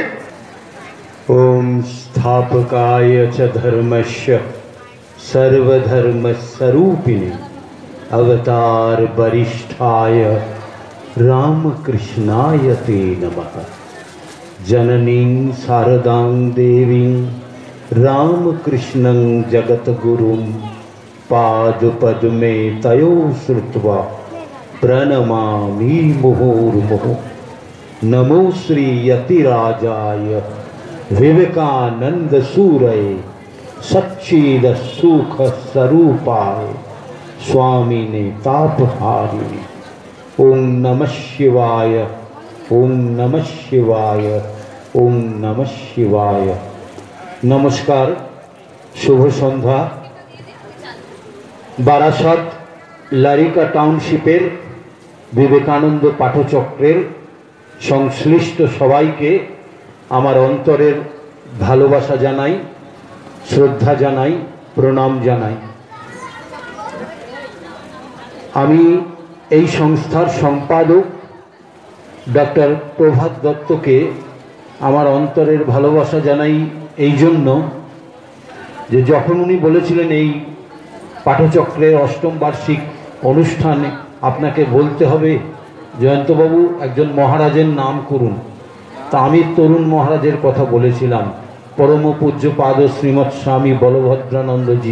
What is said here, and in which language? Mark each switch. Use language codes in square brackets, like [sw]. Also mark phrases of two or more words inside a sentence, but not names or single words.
[sa] ওম স্থাপকায় চ ধর্মস্য সর্বধর্মস্বরূপিণে অবতার বরিষ্ঠায় রামকৃষ্ণায় তে নমঃ। জননীং শারদাং দেবীং রামকৃষ্ণং জগদ্গুরুং পাদপদ্মে তয়ো শ্রুত্বা प्रणमामि मुहुर्मुहुः। नमो श्री यतिराजाय विवेकानंद सूरये सच्चिद सुख स्वरूपाय स्वामिने तापहारिणे। ओम नमः शिवाय, ओम नमः शिवाय, ओम नमः शिवाय। [bn] নমস্কার, শুভ সন্ধ্যা। বারাসাত লারিকা টাউনশিপের বিবেকানন্দ পাঠচক্রের সংশ্লিষ্ট সবাইকে আমার অন্তরের ভালোবাসা জানাই, শ্রদ্ধা জানাই, প্রণাম জানাই। आमी এই সংস্থার সম্পাদক ডক্টর প্রভাত দত্তকে আমার অন্তরের ভালোবাসা জানাই এই জন্য যে যখন উনি বলেছিলেন এই পাঠচক্রের অষ্টম বার্ষিক অনুষ্ঠানে আপনাকে বলতে হবে জয়ন্তবাবু একজন মহারাজের নাম করুন, তা আমি তরুণ মহারাজের কথা বলেছিলাম, পরম পূজ্যপাদ শ্রীমৎ স্বামী বলভদ্রানন্দজি।